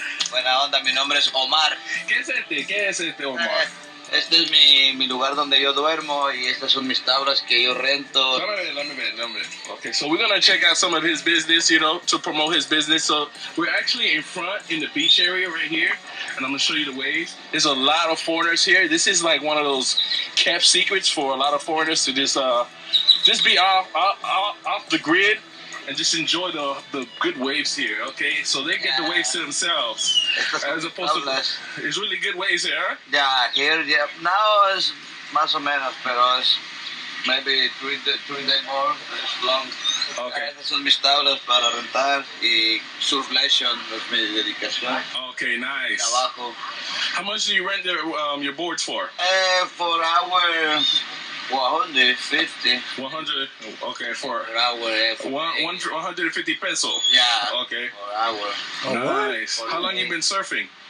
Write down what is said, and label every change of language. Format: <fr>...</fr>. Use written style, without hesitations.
<es>Buena onda, mi nombre es Omar. ¿Qué es este Omar? Este es mi lugar donde yo duermo y estas son mis tablas que yo rento.</es> <en>Let me ver. Okay, so we're going to check out some of his business, you know, to promote his business. So we're actually in front in the beach area right here, and I'm going to show you the waves. There's a lot of foreigners here. This is like one of those kept secrets for a lot of foreigners to just be off the grid and just enjoy the good waves here, okay? So they get the waves to themselves. As opposed to, it's really good waves here, huh? Yeah, here, now it's</en> <es>más o menos, pero es</es> <en>maybe 3 days more, it's long. Okay.</en> <es>Estas son mis tablas para rentar y</es> <en>surf lesson</en> <es>es mi dedicación.</es> <en>Okay, nice.</en> <es>Trabajo.</es> <en>How much do you rent your boards for? For our 150. 100. Okay, for an hour.</en> <es>150 peso.</es> <en>Yeah. Okay. For hour. Oh, nice. How long you been surfing?</en>